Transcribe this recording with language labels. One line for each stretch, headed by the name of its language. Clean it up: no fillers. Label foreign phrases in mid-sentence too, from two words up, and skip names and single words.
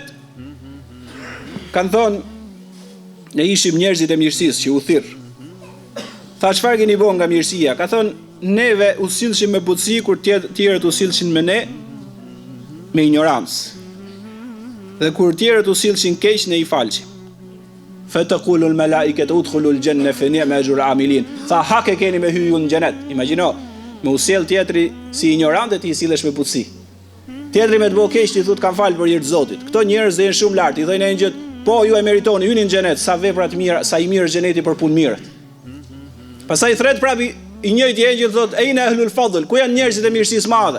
Albanian: Kanë thonë, ne ishim njerëzit e mirësisë që u thirr. Tha çfarë keni bën nga mirësia? Ka thonë, neve u sillshim me butësi kur tjerët u sillshin me ne me ignorancë. Dhe kur tjerët u sillshin keq ne i falshim.
Arabic: فتقول الملائكة ادخلوا الجنة فنعم أجر العاملين.
Albanian: Tha hak e keni me hyjun në xhenet. Imagjino, me u sjell tjetri si ignorant e ti i sillesh me butësi. Tjetri me të bëu keq ti thot kam fal për hir të Zotit. Këto njerëz janë shumë lart, i thonë engjëjt, po ju e meritoni, hyni në xhenet, sa vepra të mira, sa i mirë është xheneti për punë mirë. Pastaj thret prapi i njëjti engjëll thot
Arabic: أين أهل الفضل,
Albanian: ku janë njerëzit e mirësisë madhe?